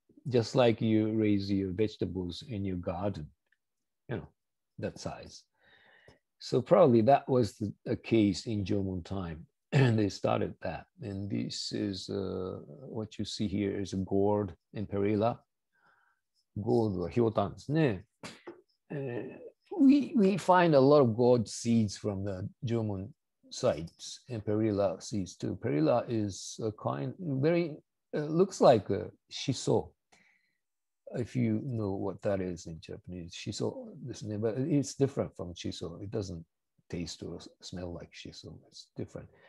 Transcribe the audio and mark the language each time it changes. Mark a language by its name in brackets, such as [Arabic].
[English] just like you raise your vegetables in your garden, you know, that size. So probably that was a case in Jomon time, and they started that. And this is what you see here is a gourd in Perilla. [Japanese] Gourdはひょうたんですね。 [English] we find a lot of gourd seeds from the Jomon sites and perilla seeds too. Perilla is a kind, very, looks like a shiso, if you know what that is in Japanese. Shiso, but it's different from shiso. It doesn't taste or smell like shiso. It's different.